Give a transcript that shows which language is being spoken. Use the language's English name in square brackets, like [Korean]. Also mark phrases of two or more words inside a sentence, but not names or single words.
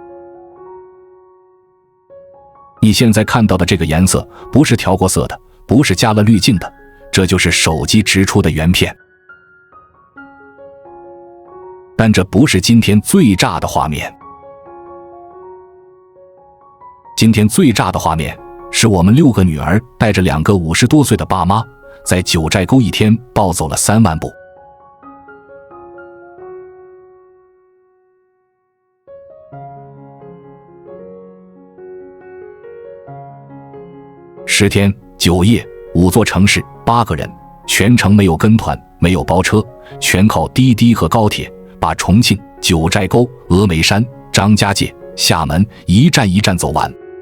[Chinese] 你現在看到的這個顏色不是調過色的，不是加了濾鏡的，這就是手機直出的原片。但這不是今天最炸的畫面。今天最炸的畫面是我們6个女兒帶着2個50多歲的爸媽，在九寨溝一天暴走了3萬步。10天9夜5座城市8個人，全程沒有跟團，沒有包車，全靠滴滴和高鐵，把重慶、九寨溝、峨眉山、張家界、廈門一站一站走完。